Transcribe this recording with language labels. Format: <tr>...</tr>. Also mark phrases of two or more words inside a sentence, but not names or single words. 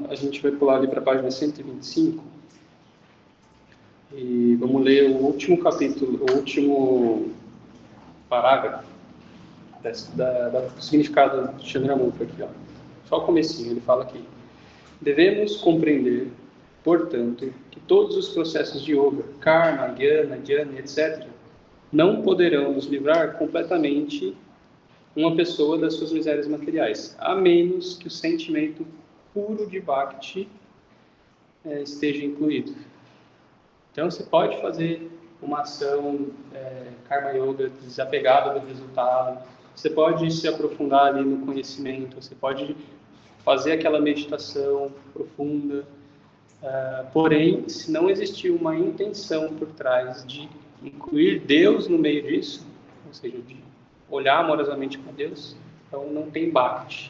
<pt>A gente vai pular ali para a página 125 e vamos ler o último capítulo, o último parágrafo do significado de Chandramukha aqui, ó. Só o comecinho, ele fala aqui. Devemos compreender, portanto, que todos os processos de</pt> <sa>योग, कर्म, ज्ञान, ध्यान,</sa> <pt>etc., não poderão nos livrar completamente uma pessoa das suas misérias materiais, a menos que o sentimento puro de bhakti esteja incluído. Então, você pode fazer uma ação</pt> <sa>कर्म योग</sa> <pt>desapegada do resultado, você pode se aprofundar ali no conhecimento, você pode fazer aquela meditação profunda, porém, se não existir uma intenção por trás de incluir Deus no meio disso, ou seja, de olhar amorosamente para Deus, então não tem bhakti.</pt>